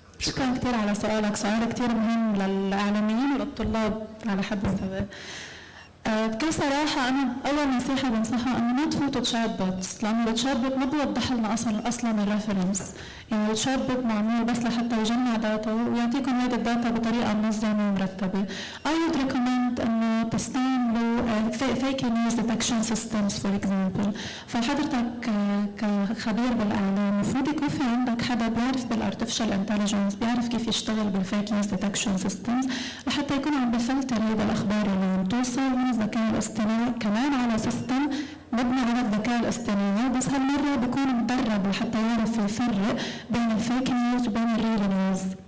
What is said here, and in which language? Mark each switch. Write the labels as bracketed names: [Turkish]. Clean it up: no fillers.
[Arabic] شكرا كثير على سؤالك، سؤال كثير مهم للإعلاميين وللطلاب على حد السواء. بكل صراحة أنا أول نصيحة بنصحها إنه ما تفوتوا تشات بوتس، لأنه التشات بوت ما بيوضح لنا أصلاً الريفرنس، يعني التشات بوت معمول بس لحتى يجمع داتا ويعطيكم هذه الداتا بطريقة منظمة ومرتبة. [English] I would recommend [Arabic] إنه تستعملوا [English] fake news detection systems for example. [Arabic] فحضرتك كخبير بالإعلام المفروض يكون في عندك حدا بيعرف بالارتفيشال انتليجنس، بيعرف كيف يشتغل بالفيك نيوز ديتكشن سيستمز لحتى يكون عم بفلتر هيدا الأخبار اللي عم توصل من الذكاء الاصطناعي كمان على سيستم مبني على الذكاء الاصطناعي، بس هالمرة بيكون مدرب لحتى يعرف يفرق بين الفيك نيوز وبين الريل نيوز.